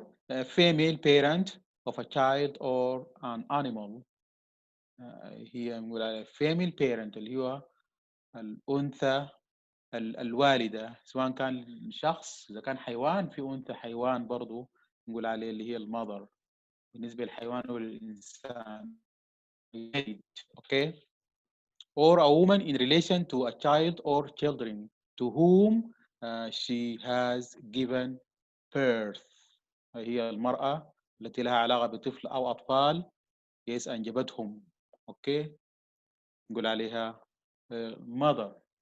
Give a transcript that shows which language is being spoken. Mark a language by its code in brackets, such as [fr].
[en] A female parent of a child or an animal. [ar] هي نقول على female parent اللي هو الأنثى الوالدة، سواء كان شخص، إذا كان حيوان في أنثى حيوان برضو نقول عليه اللي هي المذر بالنسبة للحيوان والإنسان. [en] Okay. Or a woman in relation to a child or children to whom she has given birth. [ar] هي المرأة التي لها علاقة بطفل أو أطفال يس أنجبتهم. أوكي. نقول عليها mother.